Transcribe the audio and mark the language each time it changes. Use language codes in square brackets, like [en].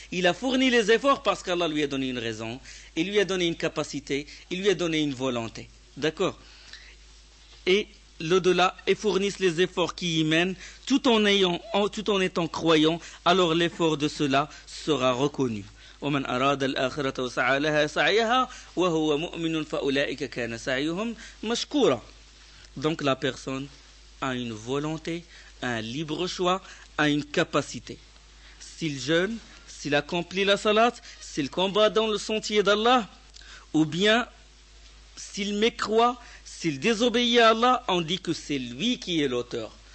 [fr] Il a fourni les efforts parce qu'Allah lui a donné une raison, il lui a donné une capacité, il lui a donné une volonté. D'accord? Et l'au-delà et fournissent les efforts qui y mènent, tout en étant croyant, alors l'effort de cela sera reconnu. [ar] ومن أراد الآخرة وسعى لها سعيها وهو مؤمن فأولئك كان سعيهم مشكورا. [fr] Donc la personne a une volonté, un libre choix, a une capacité. S'il jeûne, s'il accomplit la salat, s'il combat dans le sentier d'Allah, ou bien s'il mécroit, s'il désobéit à Allah, on dit que c'est lui qui est l'auteur.